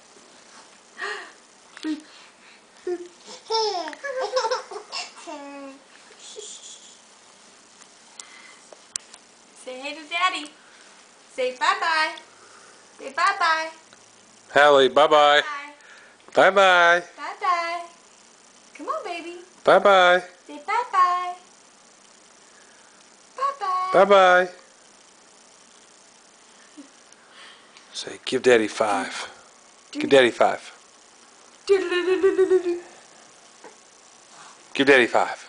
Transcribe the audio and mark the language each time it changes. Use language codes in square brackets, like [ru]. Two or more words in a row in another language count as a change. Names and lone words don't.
[en] Say hey to Daddy. Say bye-bye. Say bye-bye. Hallie, bye-bye. Bye. Bye-bye. Bye-bye. Come on, baby. Bye-bye. Say bye-bye. Bye-bye. Bye-bye. Say, give Daddy 5. Give Daddy 5. Give Daddy 5.